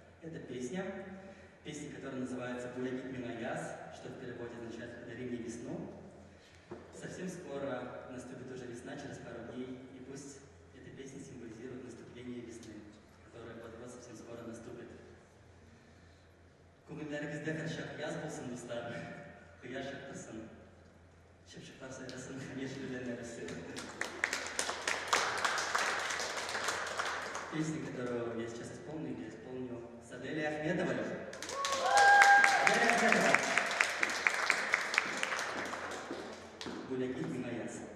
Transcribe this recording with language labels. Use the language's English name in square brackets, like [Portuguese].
[Russian] Это песня, которая называется «Булягит Минаяс», что в переводе означает «Подари мне весну». Совсем скоро наступит уже весна, через пару дней, и пусть эта песня символизирует наступление весны, которая вот-вот совсем скоро наступит. [Tatar] Күңелләребездә һәрчак яз булсын, дуслар, кояш яктырсын, чыпчыклар сайрасын, яшелләр үссен. [Russian] Песню, которую я сейчас исполню с Аделей Ахмедовой. Аделя Ахмедова. «Булягит Минаяс».